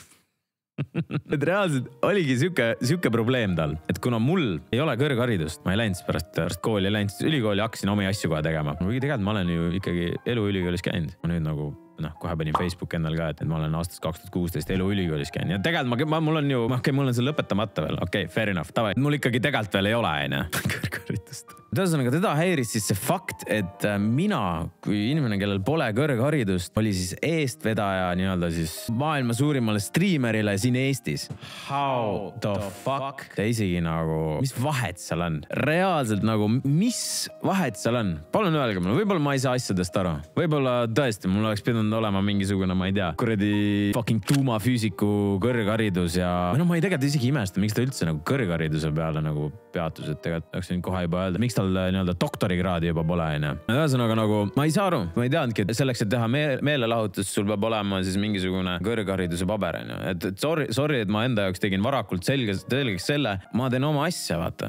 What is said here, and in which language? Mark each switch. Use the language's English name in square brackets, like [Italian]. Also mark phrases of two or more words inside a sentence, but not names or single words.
[Estonian] Et reaalselt oligi siuke probleem tal, et kuna mul ei ole kõrgharidust, ma ei läinud pärast kooli, ei läinud ülikooli, hakkasin omi asju kohe tegema. Tegelikult ma olen ju ikkagi eluülikoolis käinud. Ma nüüd kohe panin Facebooki endal ka, et ma olen aastast 2016 eluülikoolis käinud. Ja tegelikult mul on ju, mul on see lõpetamata veel. Okei, [English] fair enough. [Estonian] Tavai. Mul ikkagi tegelikult veel ei ole, kõrgharidust. Tõesõnaga, teda häiris siis see fakt, et mina, kui inimene, kellel pole kõrgharidust, oli siis eestvedaja nii-öelda siis maailma suurimale striimerile siin Eestis. [English] How the fuck? [Estonian] Ja isegi mis vahet seal on? Reaalselt mis vahet seal on? Palun öelge mulle, võib-olla ma ei saa asjadest aru. Võib-olla tõesti, mul oleks pidanud olema mingisugune, ma ei tea, kuradi fucking tuumafüüsiku kõrgharidus ja ma ei tegelikult isegi imesta, miks ta üldse kõrghariduse peale peatus, et tegelikult oleks võinud kohe juba öelda, miks tal nii-öelda doktorikraadi juba pole, Ühesõnaga ma ei saa aru, ma ei teadnudki, et selleks, et teha meelelahutus, sul peab olema siis mingisugune kõrghariduse paber, et sorry, et ma enda jaoks tegin varakult selgeks selle, ma teen oma asja, vaata.